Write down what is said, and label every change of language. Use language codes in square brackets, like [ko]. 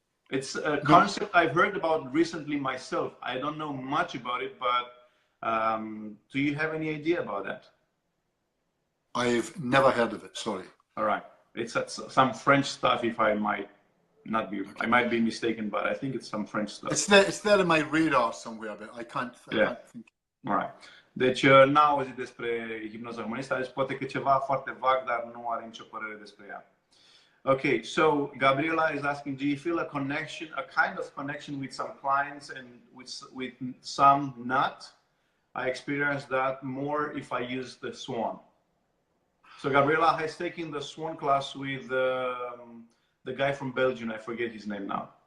[en] It's a concept I've heard about recently myself. I don't know much about it, but do you have any idea about that? I've never heard of it, sorry. All right. It's some French stuff, if I might not be, I might be mistaken, but I think it's some French stuff. It's there in my radar somewhere, but I can't think. All right. [ro] Deci n-a auzit despre hipnoza humanistă, deci poate că ceva foarte vag, dar nu are nicio părere despre ea. [en] Okay, so Gabriela is asking, do you feel a connection, a kind of connection with some clients and with some not? I experience that more if I use the swan. So Gabriela has taken the swan class with the guy from Belgium. I forget his name now.